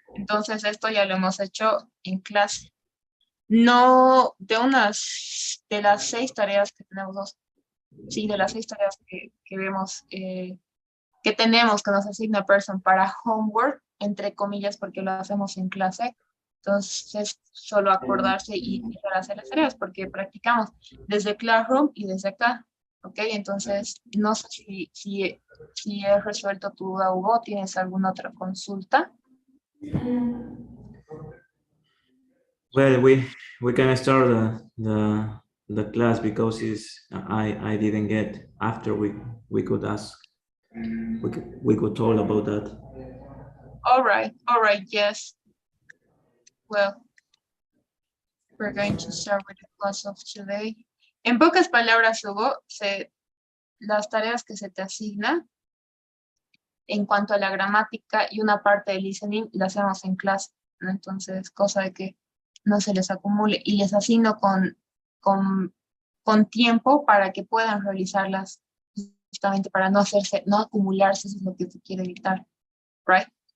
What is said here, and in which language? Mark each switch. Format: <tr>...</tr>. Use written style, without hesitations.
<es>Entonces, esto ya lo hemos hecho en clase. No, de las 6 tareas que tenemos, sí, de las 6 tareas que vemos, que tenemos, que nos asigna Person para homework, entre comillas, porque lo hacemos en clase. Entonces, solo acordarse y hacer las tareas, porque practicamos desde Classroom y desde acá. ¿Ok? Entonces, no sé si he resuelto tu duda, Hugo. ¿Tienes alguna otra consulta?</es> <en>Well, we can start the class because I didn't get after we could ask we could talk about that. All right, yes. Well, we're going to start with the class of today.</en> <es>En pocas palabras, Hugo, las tareas que se te asignan en cuanto a la gramática y una parte de listening las hacemos en clase, ¿no? Entonces, cosa de que no se les acumule y les asigno con tiempo para que puedan realizarlas, justamente para no acumularse, eso es lo que se quiere evitar, right?</es>